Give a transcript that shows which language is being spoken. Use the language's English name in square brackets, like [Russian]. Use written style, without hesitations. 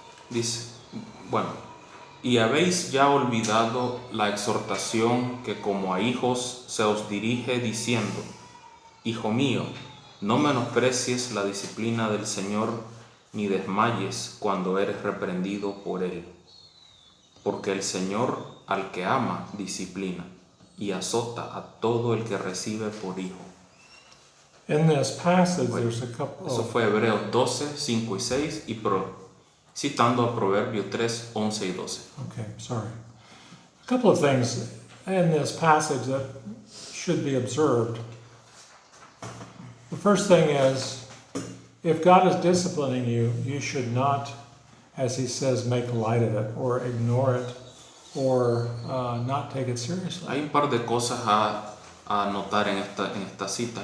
[Spanish] Dice, y habéis ya olvidado la exhortación que como a hijos se os dirige diciendo: Hijo mío, no menosprecies la disciplina del Señor, ni desmayes cuando eres reprendido por Él. Porque el Señor al que ama disciplina y azota a todo el que recibe por hijo. [English] In this passage, there's a couple [Spanish] Eso fue Hebreos 12, 5 y 6, citando a Proverbios 3, 11 y 12. [English] Okay, sorry. A couple of things in this passage that should be observed. The first thing is, if God is disciplining you, you should not, as he says, make light of it or ignore it or not take it seriously. [Spanish] Hay un par de cosas a notar en esta cita.